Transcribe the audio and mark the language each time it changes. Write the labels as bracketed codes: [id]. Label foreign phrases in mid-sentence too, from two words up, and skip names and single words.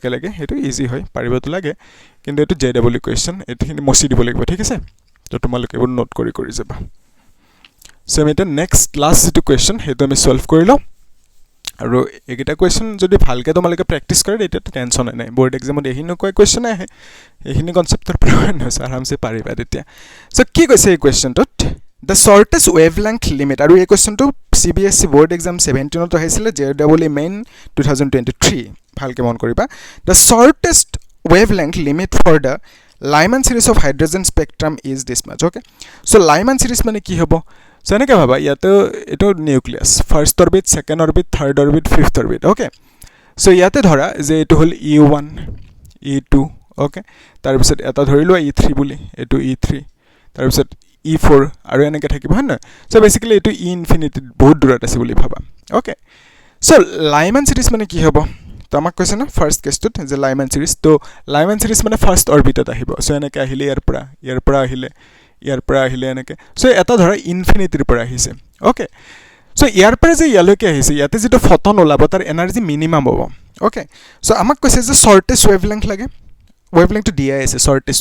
[as] একেলগে হেতু ইজি হয় পাৰিবতো লাগে কিন্তু এটো [en] JW question [as] এখিনি মচি দিব লাগিব ঠিক আছে তো তোমালোকে এবোৰ নোট কৰি যাবা সো আমি এটা [en] next last [as] যেটো কোৱেশ্চন হেতু আমি সলভ কৰি লও আৰু একেটা কোৱেশ্চন যদি ভালকে তোমালোকে প্ৰেক্টিস কৰে এটা টেনচন নাই বোৰ্ড এক্সামত এহিনো কয় কোৱেশ্চন আহে এহিনি কনসেপ্টৰ পৰা নহয় আৰামসে পাৰিবা তেতিয়া সো কি কৈছে এই কোৱেশ্চনটোত [en] the shortest wavelength limit [as] আৰু এই কোৱেশ্চনটো [en] CBSE board exam 17 [as] ত আহিছিলে JEE main 2023 ভালকে মন [en] কৰিবা the shortest wavelength limit for the Lyman series of hydrogen spectrum is this much okay so Lyman series [as] মানে কি হ'ব সো এনেকে ভাবা ইয়াতে এটো [en] nucleus first orbit second orbit third orbit fifth orbit okay so [as] ইয়াতে ধৰা যে এটো হল E1 E2 ওকে তাৰ পিছত এটা ধৰিলো E3 বুলি এটো E3 তাৰ পিছত E4 আৰু এনেকে থাকিব হয় না [en] so basically [as] এটো E ইনফিনিটি বহুত দূৰত আছে বুলি ভাবা [en] okay so Lyman series [as] মানে কি হ'ব তো আমাক কৈছে না ফার্স্ট কেছটোত যে [en] Lyman series [as] মানে ফার্স্ট অরবিটত আহিব সো এনেকে আহিলে ইয়াৰ পৰা আহিলে এনেকে সো এটা ধৰা ইনফিনিটিৰ পৰা আহিছে [en] okay so [as] ইয়াৰ পৰা যে ইয়ালৈকে আহিছে ইয়াতে যেটো ফটন ওলাব তাৰ [en] energy minimum [as] হ'ব [en] okay so [as] আমাক কৈছে যে [en] shortest wavelength [as] লাগে ওয়েভলেংথটো দিয়া আছে শৰ্টেষ্ট